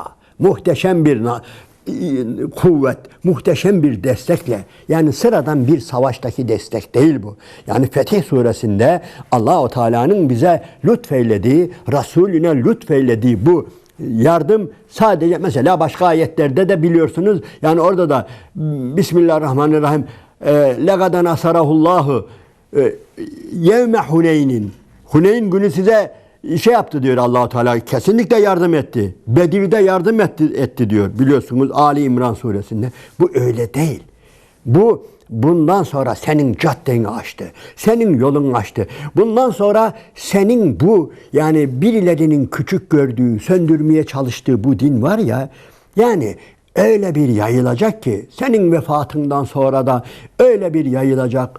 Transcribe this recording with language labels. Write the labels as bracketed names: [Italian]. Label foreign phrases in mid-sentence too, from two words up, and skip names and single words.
[Turkish] Muhteşem bir kuvvet, muhteşem bir destekle, yani sıradan bir savaştaki destek değil bu. Yani Fetih Suresinde Allah-u Teala'nın bize lütfeylediği, Resulüne lütfeylediği bu yardım sadece mesela başka ayetlerde de biliyorsunuz. Yani orada da Bismillahirrahmanirrahim [Arabic] لَقَدَ نَصَرَهُ اللّٰهُ يَوْمَ [Turkish] Huneyn'in, Huneyn günü size şey yaptı diyor Allah-u Teala. Kesinlikle yardım etti. Bedir'de yardım etti diyor. Biliyorsunuz Ali İmran suresinde. Bu öyle değil. Bundan sonra senin caddeni açtı. Senin yolunu açtı. Bundan sonra senin bu, yani birilerinin küçük gördüğü, söndürmeye çalıştığı bu din var ya, yani öyle bir yayılacak ki senin vefatından sonra da öyle bir yayılacak.